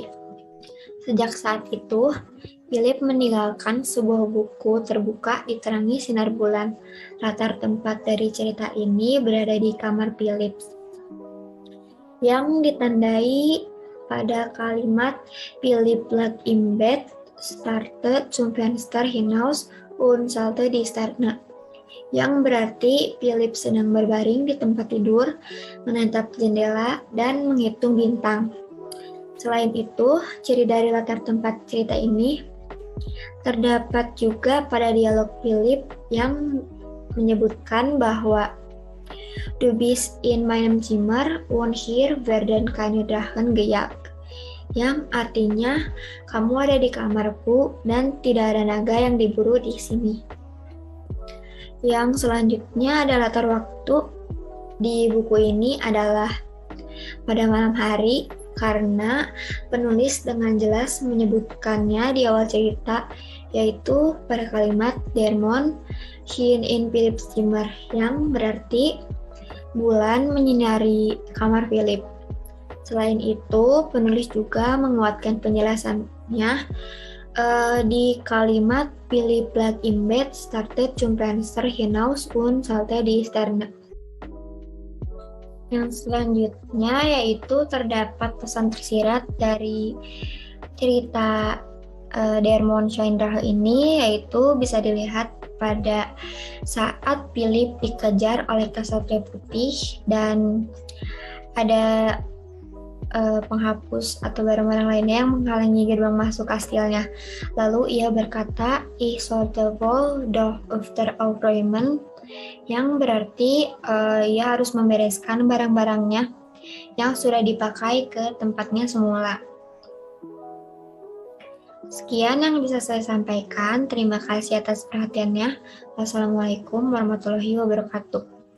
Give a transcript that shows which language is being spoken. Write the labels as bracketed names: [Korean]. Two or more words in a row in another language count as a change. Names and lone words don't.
[Indonesian] Sejak saat itu, Philip meninggalkan sebuah buku terbuka diterangi sinar bulan. Latar tempat dari cerita ini berada di kamar Philip, yang ditandai pada kalimat [German] Philip lag in bed, started zum Fenster hinaus und schaute die Sterne, [Indonesian] yang berarti Philip sedang berbaring di tempat tidur, menatap jendela, dan menghitung bintang. Selain itu, ciri dari latar tempat cerita ini Terdapat juga pada dialog Philip yang menyebutkan bahwa [German] "Du bist in meinem Zimmer und hier werden keine Drachen gejagt", [Indonesian] yang artinya kamu ada di kamarku dan tidak ada naga yang diburu di sini. Yang selanjutnya ada latar waktu di buku ini adalah pada malam hari, karena penulis dengan jelas menyebutkannya di awal cerita, yaitu pada kalimat [German] "Der Mond schien in Philips Zimmer", [Indonesian] yang berarti bulan menyinari kamar Philip. Selain itu, penulis juga menguatkan penjelasannya di kalimat [German] "Philip lag im Bett, startet zum Fenster hinaus und schaute die Sterne". [Indonesian] Yang selanjutnya yaitu terdapat pesan tersirat dari cerita Der Mondscheindrache ini, yaitu bisa dilihat pada saat Philip dikejar oleh Kesatria Putih dan ada penghapus atau barang-barang lainnya yang menghalangi gerbang masuk kastilnya. Lalu ia berkata, [German] "Ich sollte wohl doch öfter aufräumen", [Indonesian] yang berarti ia harus membereskan barang-barangnya yang sudah dipakai ke tempatnya semula. Sekian yang bisa saya sampaikan. Terima kasih atas perhatiannya. [Arabic] والسلام عليكم ورحمة الله وبركاته.